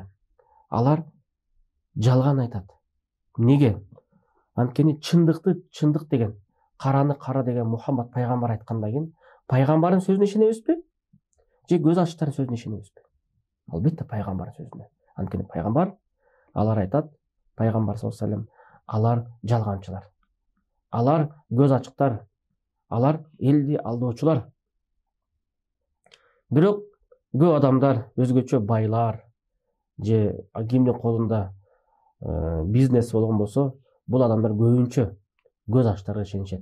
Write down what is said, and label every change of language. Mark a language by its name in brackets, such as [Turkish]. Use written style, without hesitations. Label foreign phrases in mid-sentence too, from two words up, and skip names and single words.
[Kyrgyz] Алар жалган айтат. Неге? Анткени чындык деген, караны кара деген Мухаммад пайгамбар айткандан кийин пайгамбардын сөзүнө ишенебизби? Же көз ачыктардын сөзүнө ишенебизби? Албетте пайгамбардын сөзүнө. Анткени пайгамбар алар айтат, пайгамбар [Arabic] صلى الله عليه وسلم, [Kyrgyz] алар жалганчылар. Алар көз ачыктар. Алар элди алдоочулар. Бирок көп адамдар, өзгөчө байлар же кимдин колунда бизнес болгон болсо, бул адамдар көбүнчө көз ачтарга ишенишет.